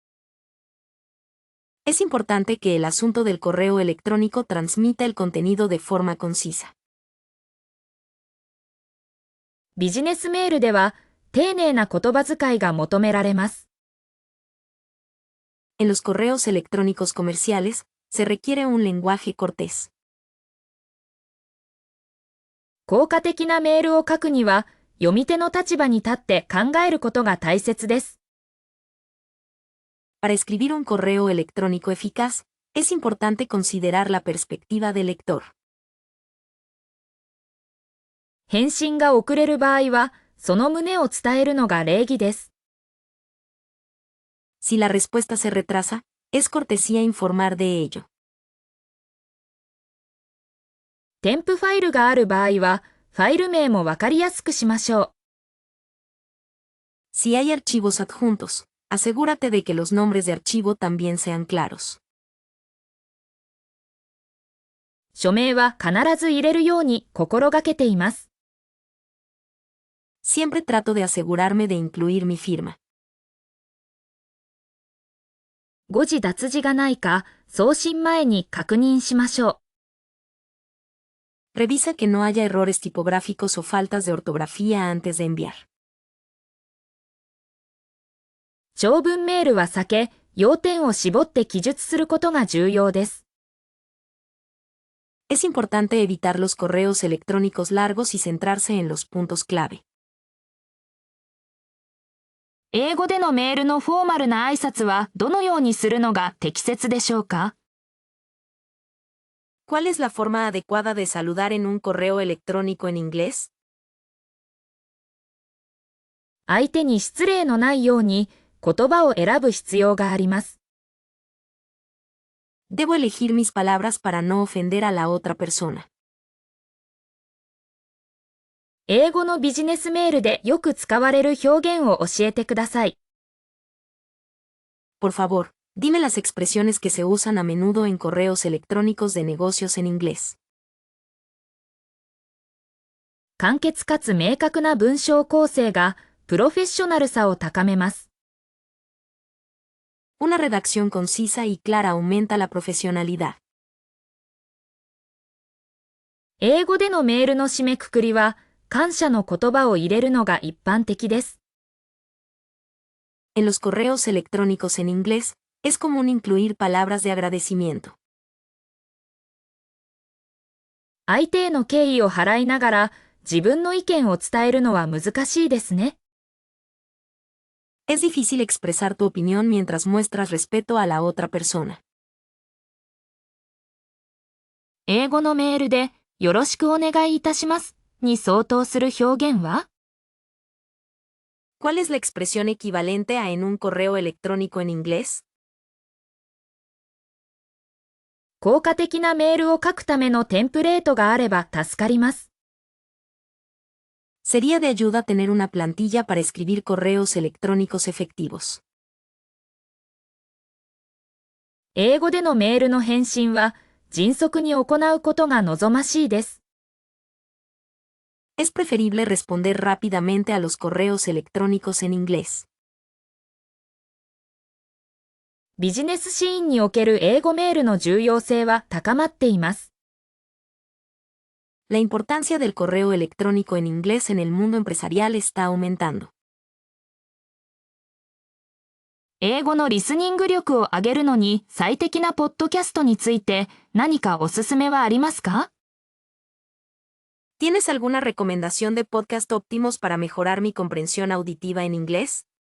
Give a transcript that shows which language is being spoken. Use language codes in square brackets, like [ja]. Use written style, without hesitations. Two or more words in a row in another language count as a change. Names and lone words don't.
[es] Es importante que el asunto del correo electrónico transmita el contenido de forma concisa. [ja] ビジネスメールでは、丁寧な言葉遣いが求められます。 [es] En los correos electrónicos comerciales, se requiere un lenguaje cortés. [ja] 効果的なメールを書くには、読み手の立場に立って考えることが大切です。 [es] Para escribir un correo electrónico eficaz, es importante considerar la perspectiva del lector. [ja] 返信が遅れる場合は、その旨を伝えるのが礼儀です。 [es] Si la respuesta se retrasa, es cortesía informar de ello. [ja] 添付ファイルがある場合は、ファイル名もわかりやすくしましょう。 [es] Si hay archivos adjuntos, asegúrate de que los nombres de archivo también sean claros. [ja] 署名は必ず入れるように心がけています。 [es] Siempre trato de asegurarme de incluir mi firma. [ja] 誤字脱字がないか、送信前に確認しましょ [es] う。Revisa que no haya errores tipográficos o faltas de ortografía antes de enviar. [ja] 長文メールは避け、要点を絞って記述することが重要です。 [es] Es importante evitar los correos electrónicos largos y centrarse en los puntos clave. [ja] 英語でのメールのフォーマルな挨拶はどのようにするのが適切でしょうか？ [es] ¿Cuál es la forma adecuada de saludar en un correo electrónico en inglés? [ja] 相手に失礼のないように言葉を選ぶ必要があります。 [es] Debo elegir mis palabras para no ofender a la otra persona. [ja] 英語のビジネスメールでよく使われる表現を教えてください。 [es] Por favor, dime las expresiones que se usan a menudo en correos electrónicos de negocios en inglés. [ja] 簡潔かつ明確な文章構成がプロフェッショナルさを高めます。 [es] Una redacción concisa y clara aumenta la profesionalidad. [ja] 英語でのメールの締めくくりは、感謝の言葉を入れるのが一般的です。 [es] En los correos electrónicos en inglés, es común incluir palabras de agradecimiento. [ja] 相手への敬意を払いながら、自分の意見を伝えるのは難しいですね。 [es] Es difícil expresar tu opinión mientras muestras respeto a la otra persona. [ja] 英語のメールで、よろしくお願いいたしますに相当する表現は？ [es] ¿Cuál es la expresión equivalente a en un correo electrónico en inglés? [ja] 効果的なメールを書くためのテンプレートがあれば助かります。 [es] Sería de ayuda tener una plantilla para escribir correos electrónicos efectivos. [ja] 英語でのメールの返信は迅速に行うことが望ましいです。 [es] Es preferible responder rápidamente a los correos electrónicos en inglés. [ja] ビジネスシーンにおける英語メールの重要性は高まっています。 [es] La importancia del correo electrónico en inglés en el mundo empresarial está aumentando. [ja] 英語のリスニング力を上げるのに最適なポッドキャストについて何かおすすめはありますか？ [es] ¿Tienes alguna recomendación de podcast óptimos para mejorar mi comprensión auditiva en inglés?